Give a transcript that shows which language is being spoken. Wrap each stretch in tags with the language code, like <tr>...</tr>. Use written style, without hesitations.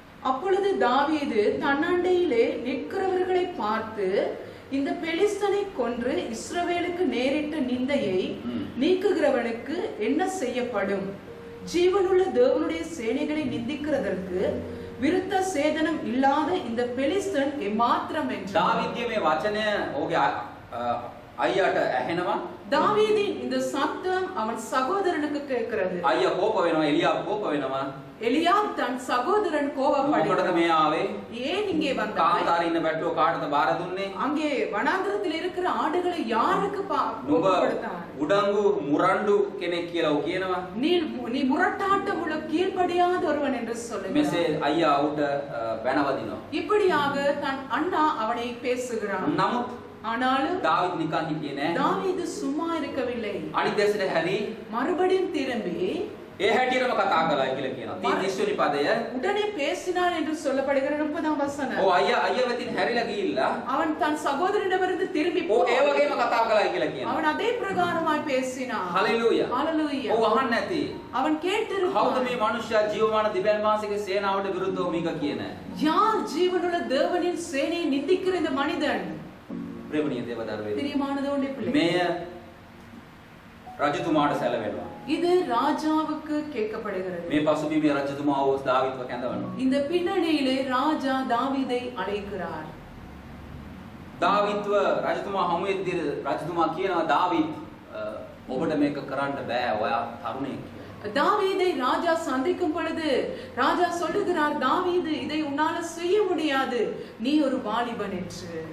<ta>அப்பொழுது தாவீது தன்னண்டையிலே நிற்கிறவர்களை பார்த்து, இந்த பெலிஸ்தனை கொன்று இஸ்ரவேலுக்கு நேரிட்ட நிந்தையை நீக்குகிறவனுக்கு என்ன செய்யப்படும்? ஜீவனுள்ள தேவனுடைய சேனைகளை நிந்திக்கிறதற்கு விருத்த சேதனம் இல்லாத இந்த பெலிஸ்தன் எம்மாத்திரம் என்றார்.</ta> <si>දාවිත්ගේ මේ වචනය ඔහුගේ අයියාට ඇහෙනවා.</si> <ta>தாவீதின் இந்த சத்தம் அவன் சகோதரனுக்கு கேட்கிறது.</ta> <si>අයියා කෝප වෙනවා, එලියා කෝප වෙනවා.</si> <ta>எலியாப் தன் சகோதரன்</ta> <si>මොකටද</si> <ta>கோபப்படுகிறான்.</ta> <si>මේ ආවේ?</si> <ta>ஏன் இங்கே வந்தாய்?</ta> <si>කාන්තාරේ ඉන්න බැට්ටෝ කාටද බාර දුන්නේ?</si> <ta>அங்கே வனாந்திரத்தில் இருக்கிற ஆடுகளை யாருக்கு</ta> <si>නුඹ</si> <ta>கொடுத்தான்?</ta> <si>උඩංගු මුරණ්ඩු කෙනෙක් කියලා ඔහු කියනවා.</si> <ta>நீ முரட்டாட்டம் உள்ள கீழ்ப்படியாத ஒருவன் என்று சொல்லுகிறான்.</ta> <si>මෙසේ අයියා උට බැනවදිනවා.</si> <ta>இப்படியாக தன் அண்ணா அவனை பேசுகிறான்.</ta> <si>නමුත්</si> <ta>ஆனாலும்</ta> <si>දාවිත් නිකන් හිටියේ නෑ.</si> <ta>தாவீது சும்மா இருக்கவில்லை.</ta> <si>අනිත් දැසට හැරි</si> <ta>மறுபடியும் திரும்பி</ta> <si>ඒ හැටියටම කතා කළා කියලා කියනවා. 30 වෙනි පදය.</si> <ta>உடனே பேசினான் என்று சொல்லப்படுகிற 30ஆம் வசனம்.</ta> <si>ඔව් අයියා වෙතින් හැරිලා ගිහිල්ලා</si> <ta>அவன் தன் சகோதரனிடமிருந்து திரும்பி</ta> <si>ඔව් ඒ වගේම කතා කළා කියලා කියනවා.</si> <ta>அவன் அதே பிரகாரமாய் பேசினான்.</ta> <si>හලෙලූයා.</si> <ta>ஹalleluya.</ta> <si>ඔව් අහන්න නැති.</si> <ta>அவன் கேட்டிருப்பான்.</ta> <si>කවුද මේ මනුෂ්‍යයා ජීවමාන දිව්‍යන් වහන්සේගේ සේනාවට විරුද්ධව මේක කියන?</si> <ta>யார் ஜீவனுள்ள தேவனின் சேனையை நிந்திக்கிற இந்த மனிதன்?</ta> <si>ප්‍රේමණීය දේවදරුවනේ.</si> <ta>பிரியமான தேவனுடைய பிள்ளை.</ta> <si>මෙය රජතුමාට සැලවෙනවා.</si> <ta>இது ராஜாவுக்கு கேட்கப்படுகிறது.</ta> <si>මේ පසුබිමේ රජතුමාව දාවිත්ව කැඳවනවා.</si> <ta>இந்த பின்னணியிலே ராஜா தாவீதை அழைக்கிறார்.</ta> <si>දාවිත්ව රජතුමා හමු වෙද්දී රජතුමා කියනවා දාවිත් ඔබට මේක කරන්න බෑ ඔයා තරුණයෙක් කියලා.</si> <ta>தாவீதை ராஜா சந்திக்கும் பொழுது ராஜா சொல்லுகிறார் தாவீது இதை உன்னால செய்ய முடியாது நீ ஒரு வாலிபன் என்று.</ta>